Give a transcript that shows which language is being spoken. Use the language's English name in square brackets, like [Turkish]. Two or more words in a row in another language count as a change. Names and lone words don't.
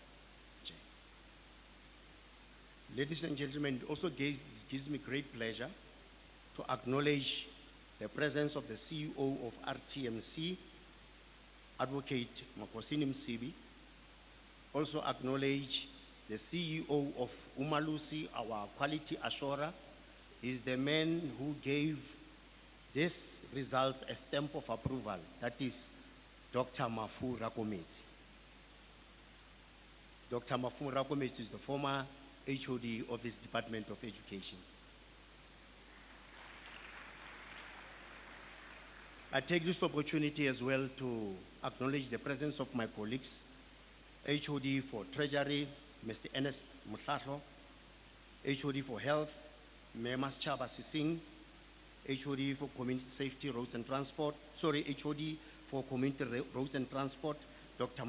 [English] Ladies and gentlemen, it also gives me great pleasure to acknowledge the presence of the CEO of RTMC, Advocate Makosini Msibi, Also acknowledge the CEO of Umalusi, our quality assurer. He's the man who gave these results a stamp of approval. That is Dr. Mafu Rakometsi. Dr. Mafu Rakometsi is the former HOD of this Department of Education. I take this opportunity as well to acknowledge the presence of my colleagues, HOD for Treasury, Mr. Ernest Mutlatlo, HOD for Health, Memas Chaba Sising, HOD for Community Safety, Roads and Transport, HOD for Community Roads and Transport, Dr.